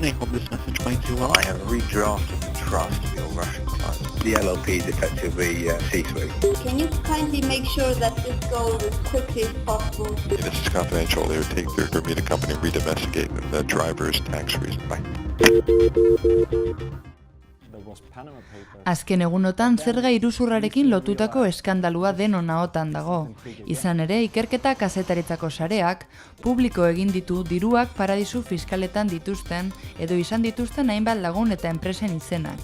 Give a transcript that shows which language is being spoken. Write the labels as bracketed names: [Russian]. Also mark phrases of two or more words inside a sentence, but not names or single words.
[English] I hope this message finds you well. I have redrafted the trust for your Russian clients. The LLP is effectively C-suite. Can you kindly make sure that this goes as quickly as possible? This is confidential. They would take their Bermuda company and redomesticate the driver's tax reason. Bye. [Basque] Azken egunotan zerga iruzurrarekin lotutako eskandalua denon ahotan dago. Izan ere, ikerketa kazetaritzako sareak publiko egin ditu diruak paradisu fiskaletan dituzten edo izan dituzten hainbat lagun eta enpresen izenak.